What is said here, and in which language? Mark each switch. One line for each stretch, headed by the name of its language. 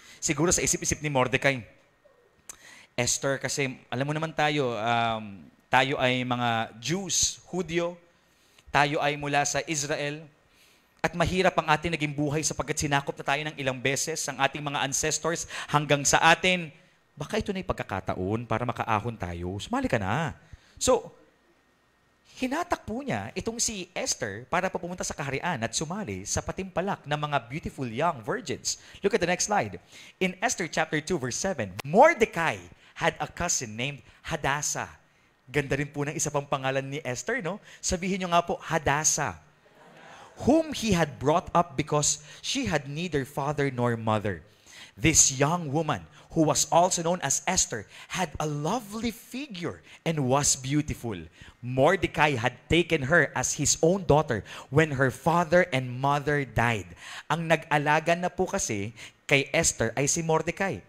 Filipino: Siguro sa isip-isip ni Mordecai, Esther, kasi alam mo naman tayo, tayo ay mga Jews, Hudyo, tayo ay mula sa Israel, at mahirap ang ating naging buhay sapagkat sinakop na tayo ng ilang beses ang ating mga ancestors hanggang sa atin. Baka ito na yung pagkakataon para makaahon tayo. Sumali ka na. So, hinatak po niya itong si Esther para pumunta sa kaharian at sumali sa patimpalak ng mga
English: beautiful young virgins. Look at the next slide. In Esther chapter 2 verse 7, Mordecai had a cousin named Hadassah.
Filipino: Ganda rin po ng isa pang pangalan ni Esther, no? Sabihin niyo nga po, Hadassah,
English: whom he had brought up because she had neither father nor mother. This young woman, who was also known as Esther, had a lovely figure and was beautiful. Mordecai had taken her as his own daughter when her father and mother died.
Filipino: Ang nag-alaga na po kasi kay Esther ay si Mordecai.